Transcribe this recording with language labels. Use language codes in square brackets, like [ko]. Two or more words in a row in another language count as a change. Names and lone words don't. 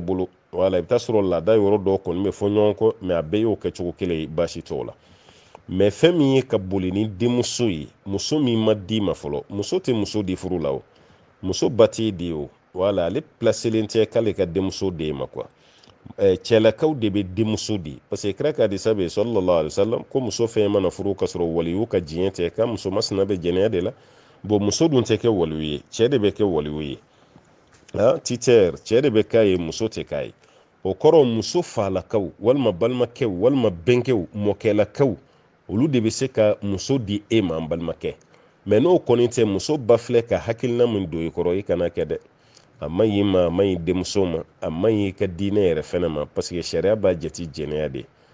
[bm] bolo wala i bɛ taa sɔrɔ laada yɔrɔ dɔw kɔni bɛ fɔ ɲɔgɔn kɔ mɛ a bɛɛ y'o kɛcogo kelen ye baasi t'o la mɛ fɛn min ye ka boli ni denmuso ye muso min ma d'i ma fɔlɔ muso tɛ muso di furu la o muso ba t'e di o wala ale pilasilen tɛ k'ale ka denmuso d'e ma quoi cɛlakaw de bɛ denmuso di [fr] parce que [bm] kira ka hadisa bɛ yen [ar] صلى الله عليه وسلم [bm] ko muso fɛn mana furu ka sɔrɔ waliyu ka diɲɛ tɛ ka muso masina bɛ jɛnɛya de la bon muso dun tɛ kɛ waliyu ye cɛ de bɛ kɛ waliyu ye titɛr cɛ de bɛ k'a ye muso tɛ k'a ye o kɔrɔ muso falakaw walima balimakɛw walima bɛnkɛw mɔkɛlakaw olu de bɛ se ka muso di e ma an balimakɛ mɛ n'o kɔni tɛ muso ba filɛ ka hakilina min don i kɔrɔ i kana kɛ dɛ a man ɲi ma a man ɲi denmuso ma a man ɲi ka diinɛ yɛrɛ fɛnɛ ma [fr] parce que [bm] sariya b'a jate jɛnɛya de